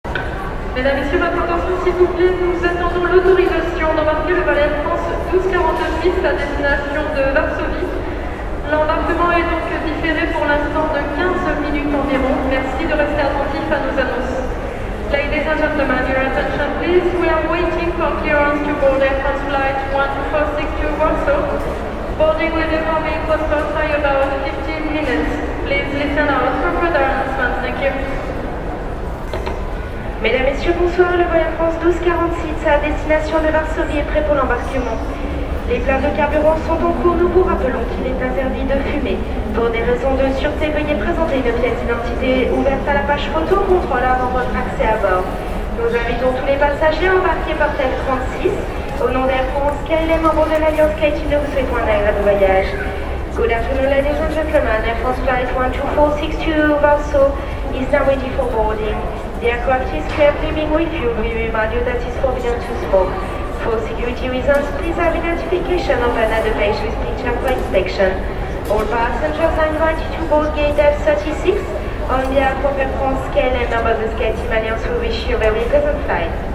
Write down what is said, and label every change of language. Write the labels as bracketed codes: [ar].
[fr] Mesdames, Messieurs, votre attention s'il vous plaît, nous attendons l'autorisation d'embarquer le vol Air France 1246 à destination de Varsovie. L'embarquement est donc différé pour l'instant de 15 minutes environ. Merci de rester attentifs à nos annonces. [en] Ladies and gentlemen, your attention please. We are waiting for clearance to board Air France flight 1446 to Warsaw. Boarding will be coming postponed by about 15 minutes. Please listen out for further announcements. Thank you. [fr] Mesdames, Messieurs, bonsoir. Le vol Air France 1246 à destination de Varsovie est prêt pour l'embarquement. Les pleins de carburant sont en cours. Nous vous rappelons qu'il est interdit de fumer. Pour des raisons de sûreté, veuillez présenter une pièce d'identité ouverte à la page photo contrôle avant votre accès à bord. Nous invitons tous les passagers à embarquer par tel 36. Au nom d'Air France, KLM, membres de l'Alliance KT, nous vous souhaitons un agréable voyage. [en] Good afternoon, ladies and gentlemen. Air France flight 12462 to Warsaw is now ready for boarding. The aircraft is currently being refueled. We remind you that it's forbidden to smoke. For security reasons, please have identification of another page with picture for inspection. All passengers are invited to board gate F36. On behalf of Air France, KLM, members of the SkyTeam Alliance, we wish you a very pleasant flight.